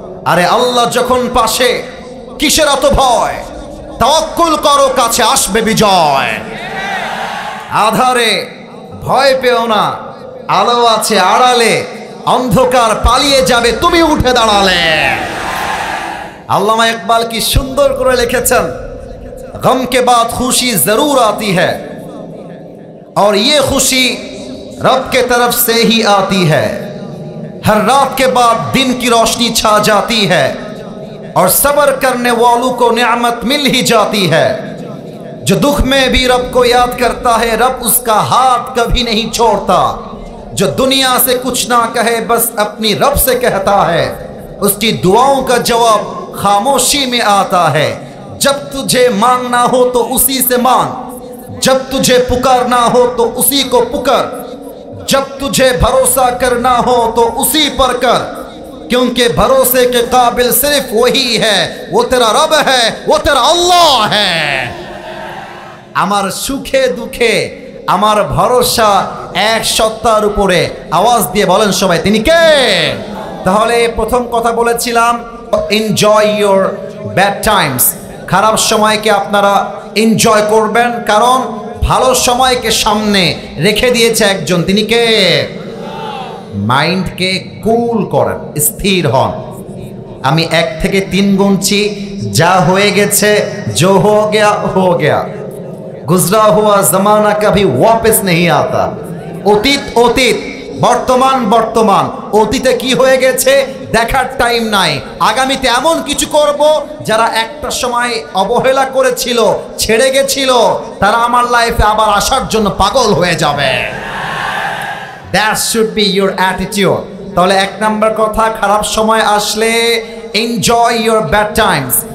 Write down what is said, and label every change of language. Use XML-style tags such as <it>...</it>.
<bn>আরে আল্লাহ যখন পাশে, কিসের এত ভয়? তাওয়াক্কুল করো, কাছে আসবে বিজয়। আধারে ভয় পেও না, আলো আছে আড়ালে, অন্ধকার পালিয়ে যাবে তুমি উঠে দাঁড়ালে। আল্লামা ইকবাল কি সুন্দর করে লিখেছেন,</bn> <hi>গম কে বাদ খুশি জরুর আती है और ये खुशी रब के तरफ से ही आती है, हर रात के बाद दिन की रोशनी छा जाती है और सब्र करने वालों को नेमत मिल ही जाती है। जो दुख में भी रब को याद करता है, रब उसका हाथ कभी नहीं छोड़ता। जो दुनिया से कुछ ना कहे, बस अपनी रब से कहता है, उसकी दुआओं का जवाब खामोशी में आता है। जब तुझे मांगना हो तो उसी से मांग, जब तुझे पुकारना हो तो उसी को पुकार, जब तुझे भरोसा करना हो तो उसी पर कर, क्योंकि भरोसे के काबिल सिर्फ वही है, वो तेरा रब है, वो तेरा अल्लाह है।</hi> <bn>আমার সুখে দুঃখে আমার ভরসা এক সত্তার উপরে। আওয়াজ দিয়ে বলেন সবাই, তিনি কে? তাহলে প্রথম কথা বলেছিলাম,</bn> <en>Enjoy your bad times.</en> <bn>খারাপ সময়কে আপনারা এনজয় করবেন, কারণ ভালো সময়কে সামনে রেখে দিয়েছে একজন, তিনি কে? মাইন্ডকে কুল করেন, স্থির হন। আমি 1 থেকে 3 গুনছি, যা হয়ে গেছে,</bn> <hi>जो हो गया हो गया, गुजरा हुआ जमाना कभी वापस नहीं आता।</hi> <bn>অতীত অতীত, বর্তমান বর্তমান। অতীতে কি হয়ে গেছে দেখার টাইম নাই, আগামীতে এমন কিছু করব যারা একটা সময় অবহেলা করেছিল, ছেড়ে গেছিল, তারা আমার লাইফে আবার আসার জন্য পাগল হয়ে যাবে।</bn> <en>That should be your attitude.</en> <bn>তাহলে 1 নম্বর কথা, খারাপ সময় আসলে</bn> <en>Enjoy your bad times.</en>